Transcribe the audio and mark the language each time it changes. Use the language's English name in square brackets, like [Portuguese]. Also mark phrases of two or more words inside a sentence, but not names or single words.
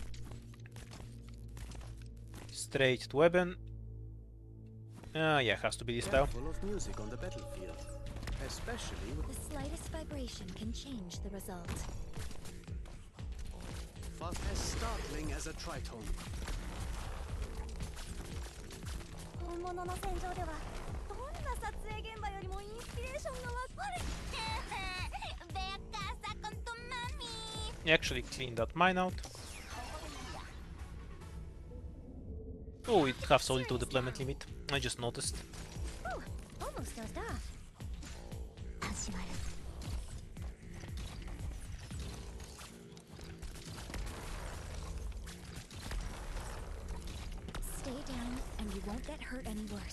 [English] Straight to Eben. Yeah, has to be this style. Full of music on the battlefield, especially with The slightest vibration can change the result. fast as startling as a tritone. [Japanese] 本物の戦場ではどんな撮影現場よりもインスピレーションがわかる。 [Spanish] Ve a casa con tu mami. [English] Actually clean that mine out. Oh, it has so little deployment limit. I just noticed. Ooh, almost dozed off. 始まる。Stay down and you won't get hurt any worse.